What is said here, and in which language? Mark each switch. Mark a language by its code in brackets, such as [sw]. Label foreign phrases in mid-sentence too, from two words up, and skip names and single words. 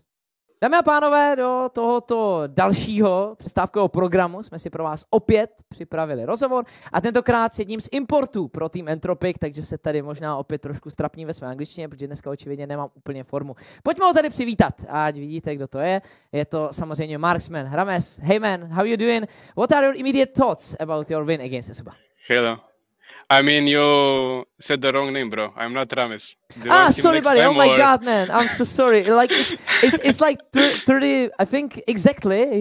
[cs] Dámy a pánové, do tohoto dalšího přestávkového programu jsme si pro vás opět připravili rozhovor a tentokrát s jedním z importů pro tým Entropic, takže se tady možná opět trošku strapní ve své angličtině, protože dneska očividně nemám úplně formu. Pojďme ho tady přivítat, ať vidíte, kdo to je. Je to samozřejmě Marksman Rames. [en] Hey man, how you doing? What are your immediate thoughts about your win against Suba? Hello. I mean, you said the wrong name, bro. I'm not Rames. Sorry, buddy. Oh my God, man. I'm so sorry. Like it's like 30. I think exactly.